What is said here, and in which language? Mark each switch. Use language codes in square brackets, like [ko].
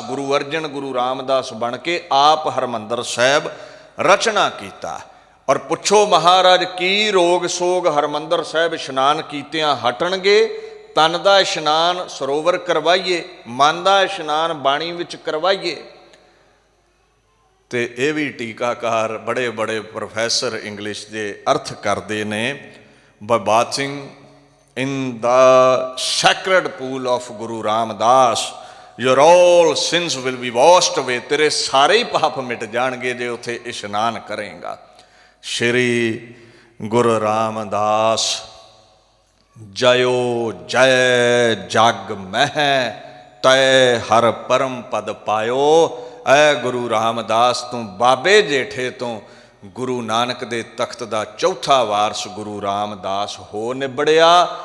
[pa] ਗੁਰੂ ਅਰਜਨ ਗੁਰੂ ਰਾਮਦਾਸ ਬਣ ਕੇ ਆਪ ਹਰਮੰਦਰ ਸਾਹਿਬ ਰਚਨਾ ਕੀਤਾ। ਔਰ ਪੁੱਛੋ ਮਹਾਰਾਜ, ਕੀ ਰੋਗ ਸੋਗ ਹਰਮੰਦਰ ਸਾਹਿਬ ਇਸ਼ਨਾਨ ਕੀਤਿਆਂ ਹਟਣਗੇ? ਤਨ ਦਾ ਇਸ਼ਨਾਨ ਸਰੋਵਰ ਕਰਵਾਈਏ, ਮਨ ਦਾ ਇਸ਼ਨਾਨ ਬਾਣੀ ਵਿੱਚ ਕਰਵਾਈਏ। ਤੇ ਇਹ ਵੀ ਟੀਕਾਕਾਰ ਬੜੇ ਬੜੇ ਪ੍ਰੋਫੈਸਰ ਇੰਗਲਿਸ਼ ਦੇ ਅਰਥ ਕਰਦੇ ਨੇ, [en] by bathing in the sacred pool of Guru Ramdas, your all sins will be washed away। [pa] ਤੇਰੇ ਸਾਰੇ ਹੀ ਪਾਪ ਮਿਟ ਜਾਣਗੇ ਜੇ ਉੱਥੇ ਇਸ਼ਨਾਨ ਕਰੇਗਾ। ਸ਼੍ਰੀ ਗੁਰੂ ਰਾਮਦਾਸ ਜਯੋ ਜੈ ਜਗ ਮਹਿ, ਤੈ ਹਰ ਪਰਮ ਪਦ ਪਾਇਓ। ਐ ਗੁਰੂ ਰਾਮਦਾਸ ਤੂੰ ਬਾਬੇ ਜੇਠੇ ਤੋਂ ਗੁਰੂ ਨਾਨਕ ਦੇ ਤਖਤ ਦਾ ਚੌਥਾ ਵਾਰਸ ਗੁਰੂ ਰਾਮਦਾਸ ਹੋ ਨਿਬੜਿਆ।